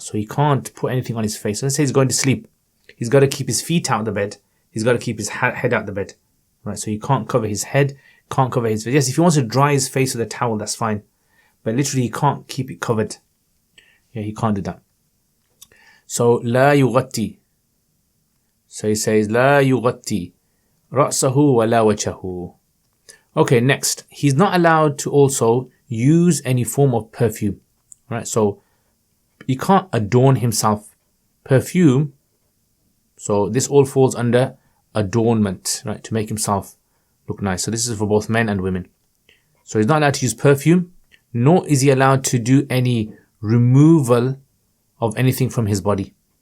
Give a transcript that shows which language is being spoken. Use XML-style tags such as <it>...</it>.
<en>So he can't put anything on his face. So let's say he's going to sleep. He's got to keep his feet out of the bed. He's got to keep his head out of the bed. Right, so he can't cover his head, can't cover his face. Yes, if he wants to dry his face with a towel, that's fine. But literally he can't keep it covered. Yeah, he can't do that. So,</en> <ar>لا يغطي.</ar> <en>So he says,</en> <ar>لا يغطي رأسه ولا وجهه.</ar> <en>Okay, next. He's not allowed to also use any form of perfume. Right, so he can't adorn himself. Perfume, so this all falls under adornment, right, to make himself look nice. So this is for both men and women. So he's not allowed to use perfume, nor is he allowed to do any removal of anything from his body.</en>